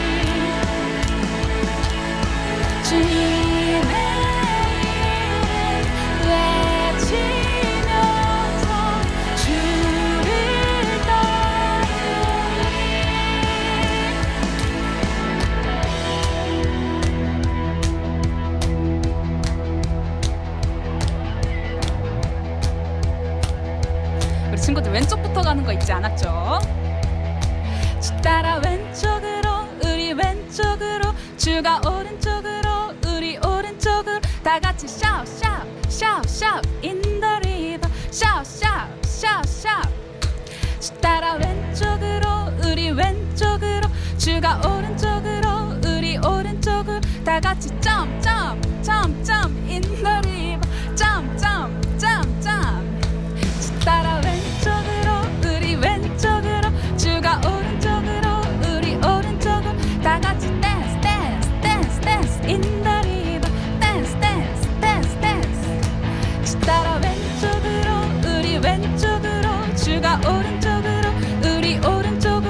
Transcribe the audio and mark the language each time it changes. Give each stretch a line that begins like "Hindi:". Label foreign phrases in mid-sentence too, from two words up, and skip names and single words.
Korean: 주님의 이름 외치면서 주를 따르리 우리 친구들 왼쪽부터 가는 거 잊지 않았죠? 주 따라 왼쪽으로 우리 왼쪽으로 주가 오른쪽으로 우리 오른쪽으로 다 같이
English: shout shout shout shout in the river shout shout shout shout
Korean: 주 따라 왼쪽으로 우리 왼쪽으로 주가 오른쪽으로 우리 오른쪽으로 다 같이
English: jump jump jump jump in the river jump jump jump jump
Korean: 주 따라 왼쪽으로 우리 왼쪽으로 주가 오른쪽으로 우리 오른쪽으로 다 같이
English: dance dance dance dance in the river dance dance dance dance
Korean: 주 따라 왼쪽으로 우리 왼쪽으로 주가 오른쪽으로 우리 오른쪽으로